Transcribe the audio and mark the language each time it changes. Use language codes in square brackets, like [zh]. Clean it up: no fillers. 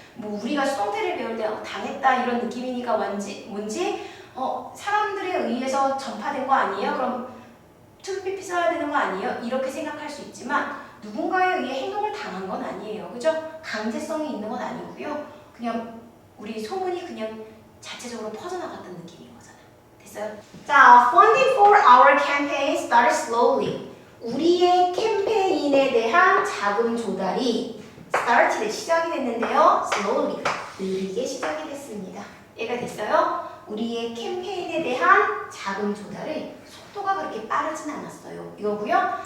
[ko] 뭐 우리가 수동태를 배울 때 당했다 이런 느낌이니까 뭔지 사람들에 의해서 전파된 거 아니에요? 그럼 투피피 써야 되는 거 아니에요? 이렇게 생각할 수 있지만 누군가에 의해 행동을 당한 건 아니에요. 그죠? 강제성이 있는 건 아니고요. 그냥 우리 소문이 그냥 자체적으로 퍼져나갔던 느낌인 거잖아. 됐어요? [en] 자, funding for our campaign started slowly. [ko] 우리의 캠페인에 대한 자금 조달이 started 시작이 됐는데요. slowly 느리게 시작이 됐습니다. 얘가 됐어요? 우리의 캠페인에 대한 자금 조달을 속도가 그렇게 빠르진 않았어요. 이거고요.